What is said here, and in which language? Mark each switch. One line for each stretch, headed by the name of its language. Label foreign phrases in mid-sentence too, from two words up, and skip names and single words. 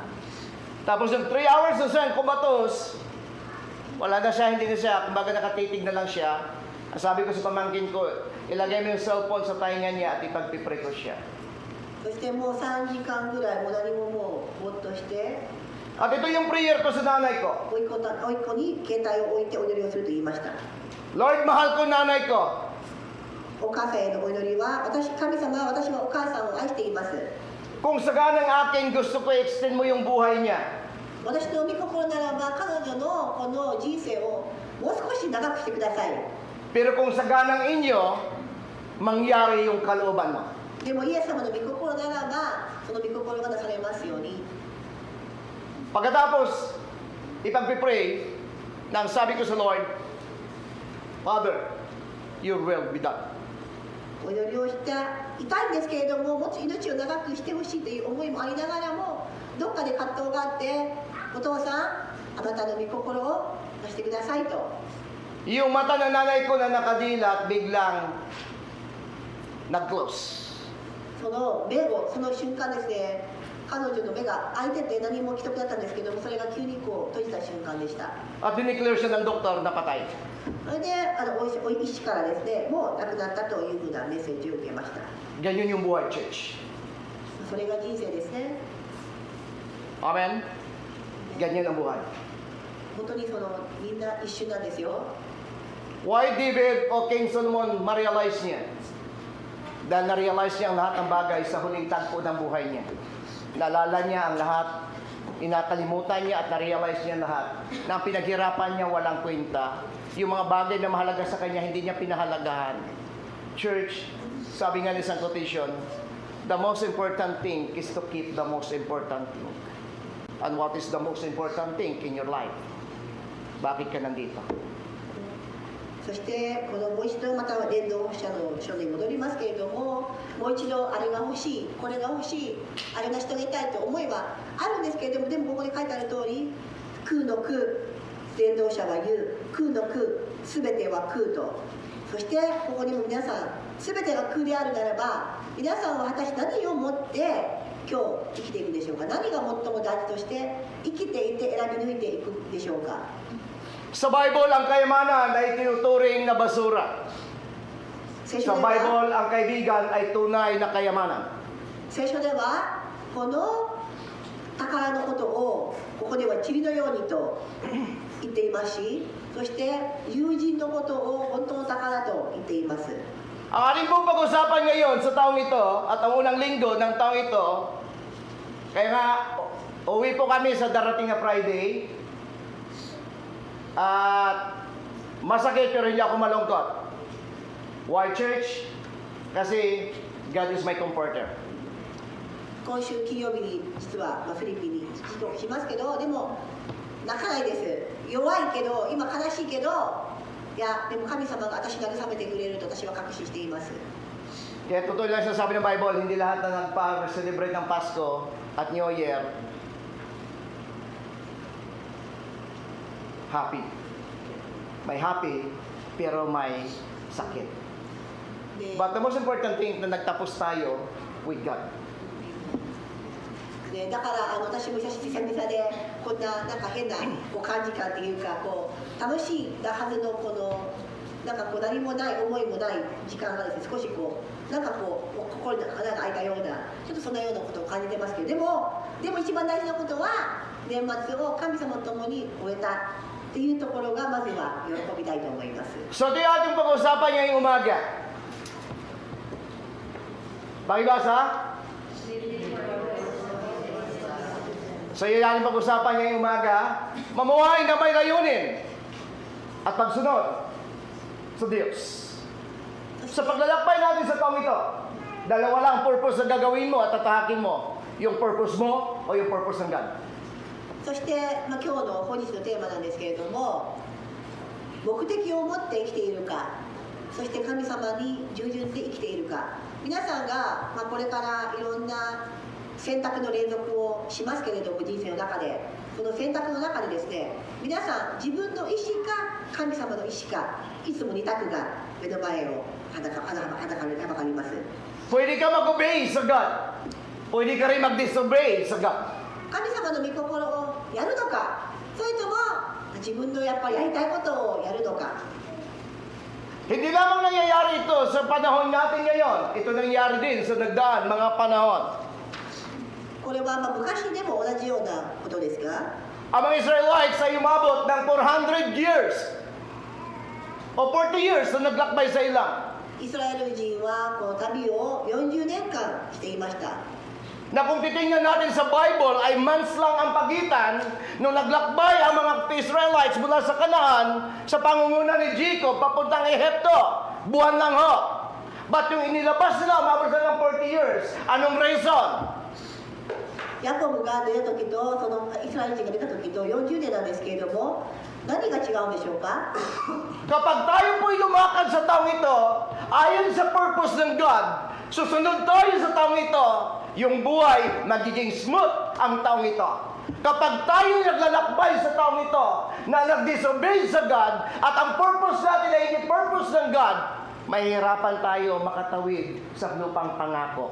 Filipino: Tapos yung 3 hours na siya kumatos, wala na siya, hindi na siya, kumbaga nakatitig na lang siya. Sabi ko sa pamangkin ko, ilagay mo yung cellphone sa tainga niya at ipagpipray ko siya.
Japanese: そしてもう3時間ぐらいもう何ももうぼーっとして
Filipino: At ito yung prayer ko sa nanay ko.
Japanese: 甥っ子に携帯を置いてお祈りをすると言いました
Filipino: Lord, mahal ko nanay ko.
Japanese: お母さんへのお祈りは神様は私はお母さんを愛しています
Filipino: Kung saganang akin, gusto ko i-extend mo yung buhay niya.
Japanese: 私の御心ならば彼女のこの人生をもう少し長くしてください
Filipino: Pero kung saganang inyo, mangyari yung kalooban mo.
Japanese: でもイエス様の御心ならばその御心がなされますように
Filipino: Pagkatapos, ipagpipray, na ang sabi ko sa Lord,
English: Father, your will be done.
Japanese: お祈りをしていたいんですけれどももち命を長くしてほしいという思いもありながらもどっかで葛藤があってお父さんあなたの御心を出してくださいと
Filipino: Yung mata ng nanay ko na nakadilat, biglang nag-close.
Japanese: その瞬間ですね彼女の目が開いてて何も起きなくなったんですけどもそれが急にこう閉じた瞬間でした
Filipino: At dineclare siya ng doktor na patay.
Japanese: それで医師からですねもう亡くなったというふうなメッセージを受けました
Filipino: Ganyan yung buhay, church.
Japanese: それが人生ですね
Filipino: Amen? Ganyan ang buhay.
Japanese: 本当にみんな一瞬なんですよ
Filipino: Why David o King Solomon ma-realize niya? Dahil na-realize niya ang lahat ng bagay sa huling tagpo ng buhay niya. Naalala niya ang lahat, inakalimutan niya at na-realize niya lahat na ang pinaghirapan niya walang kwenta. Yung mga bagay na mahalaga sa kanya, hindi niya pinahalagahan. Church, sabi nga ni San Quotation,
English: the most important thing is to keep the most important thing. And what is the most important thing in your life?
Filipino: Bakit ka nandito?
Japanese: そしてこのもう一度また伝道者の書に戻りますけれどももう一度あれが欲しいこれが欲しいあれがしてあげたいと思いはあるんですけれどもでもここに書いてある通り空の空伝道者は言う空の空すべては空とそしてここにも皆さんすべてが空であるならば皆さんは果たして何をもって今日生きていくでしょうか何が最も大事として生きていて選び抜いていくでしょうか
Filipino: Sa Bible, ang kayamanan ay tinuturing na basura. Sa Bible, ang kaibigan ay tunay na kayamanan.
Japanese: 聖書ではこの宝のことをここでは塵のようにと言っていますしそして友人のことを本当の宝と言っています
Filipino: Ang ating pong pag-usapan ngayon sa taong ito at ang unang linggo ng taong ito, kaya nga, uwi po kami sa darating na Friday at masakit pero hindi ako malungkot.
English: Why, church? Kasi God is my comforter.
Japanese: 今週金曜日に実はフィリピンに帰国しますけどでも泣かないです弱いけど今悲しいけどいやでも神様が私を慰めてくれると私は確信しています
Filipino: Kaya totoo lang sabi ng Bible, hindi lahat na nagpa-celebrate ng Pasko at New Year happy. May happy, pero may sakit.
English: But the most important thing
Filipino: na nagtapos tayo
English: with God.
Japanese: ね、だから私も久々でこんななんか変なこう感じ感っていうかこう楽しいなはずのこのなんかこう何もない思いもない時間がですね少しこうなんかこう心に穴が開いたようなちょっとそんなようなことを感じてますけどでも一番大事なことは年末を神様と共に終えたっていうところがまずは喜びたいと思います。
Filipino: So ito yung ating pag-uusapan ngayong umaga. Pakibasa? So yun yung ating pag-uusapan ngayong umaga. Mamuhay na may layunin at pagsunod sa Diyos. Sa paglalakbay natin sa taong ito, dalawa lang ang purpose na gagawin mo at tatahakin mo. Yung purpose mo o yung purpose ng God.
Japanese: そして、今日の本日のテーマなんですけれども目的を持って生きているかそして神様に従順で生きているか皆さんが、これからいろんな選択の連続をしますけれども人生の中でその選択の中でですね皆さん自分の意思か神様の意思かいつも二択が目の前をはばかります
Filipino: Pwede ka mag-obey sa God. Pwede ka rin mag-disobey sa God.
Japanese: 神様の御心をやるのかそれとも自分のやっぱりやりたいことをやるのか
Filipino: Hindi lamang nangyayari ito sa panahon natin ngayon. Ito nangyayari din sa nagdaan mga panahon.
Japanese: これは昔でも同じようなことですか
Filipino: Ang mga Israelites ay umabot ng 400 years o 40 years na naglakbay sa ilang.
Japanese: イスラエル人はこの旅を40年間していました
Filipino: Na kung titingnan natin sa Bible ay months lang ang pagitan nung naglakbay ang mga Israelites mula sa Kanaan sa pangunguna ni Jacob papuntang Ehipto. Buwan lang ho. But yung inilabas nila, umabot sila ng 40 years. Anong reason?
Japanese: ヤコブが出た時とそのイスラエル人が出た時と40年なんですけれども何が違うんでしょうか
Filipino: Kapag tayo po'y lumakad sa taong ito, ayon sa purpose ng God, susunod tayo sa taong ito, yung buhay magiging smooth ang taong ito. Kapag tayo naglalakbay sa taong ito na nag-disobey sa God at ang purpose natin ay hindi purpose ng God, mahihirapan tayo makatawid sa lupang pangako.